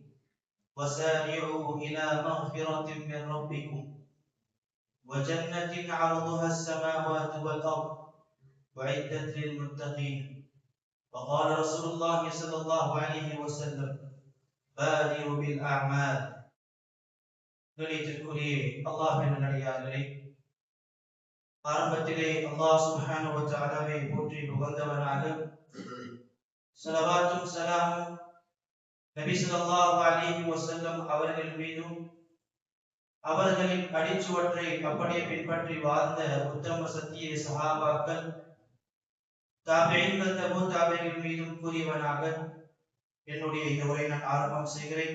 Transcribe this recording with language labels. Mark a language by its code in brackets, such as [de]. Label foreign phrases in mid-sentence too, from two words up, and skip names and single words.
[ar] وسارعوا إلى مغفرة من ربكم وجنة عرضها السماوات والأرض وعدت للمتقين. وقال رسول الله صلى الله عليه وسلم بادروا بالأعمال. [ta] நிலைத்திற்குரிய அல்லாஹ்வின் நல்லடியார்களே, ஆரம்பத்திலே [ar] الله سبحانه وتعالى [ta] போற்றி புகழ்ந்தவனாக ஸலவாத்தும் ஸலாமும் நபி [ar] صلى الله عليه وسلم [ta] அவர்கள் மீதும் அவர்களின் அடிச்சுவற்றை அப்படியே பின்பற்றி வாழ்ந்த உத்தம சத்திய சஹாபாக்கள் தாபிஈன்கள் தபூ தாபிஈன்கள் மீதும் கூறியவனாக என்னுடைய இந்த உரையை நான் ஆரம்பம் செய்கிறேன்.